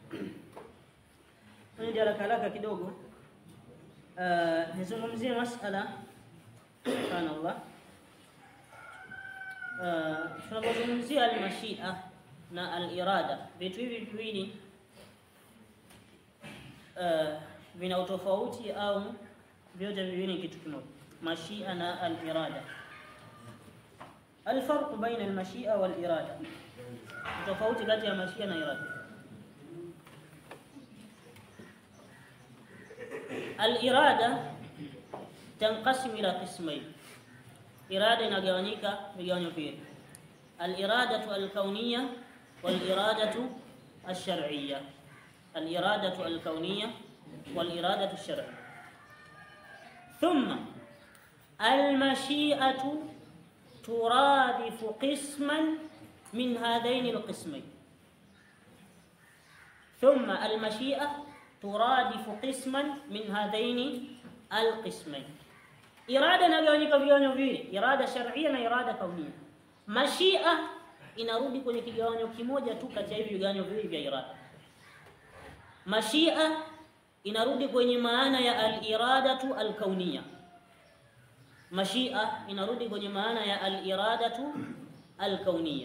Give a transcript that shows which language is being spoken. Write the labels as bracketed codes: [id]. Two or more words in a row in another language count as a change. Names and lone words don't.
[sw] Ndio haraka kidogo nizungumzie masala subhanallah. Tunapozungumzia al-mashi'a na al-irada, vitu hivi viwili vina utofauti au vyote viwili kitu kimoja, mashi'a na al-irada. [ar] الفرق بين المشيئة والإرادة، تفاوت [sw] kati ya mashia na irada. [ar] الإرادة تنقسم إلى قسمين. [sw] إرادة inagawanyika vigawanyo viwili: [ar] الإرادة الكونية والإرادة الشرعية. الإرادة الكونية والإرادة الشرعية. ثم المشيئة ترادف قسما من هذين القسمين. ثم المشيئة ترادف قسما من هذين القسمين. [sw] إرادة نagawanyika vigawanyo viwili, irada shar'ia na irada kaunia. Mashia inarudi kwenye kigawanyo kimoja tu kati ya hivi vigawanyo viwili vya irada. Mashia inarudi kwenye maana ya [ar] الإرادة الكونية. [sw] Mashia inarudi kwenye maana ya [ar] الإرادة الكونية.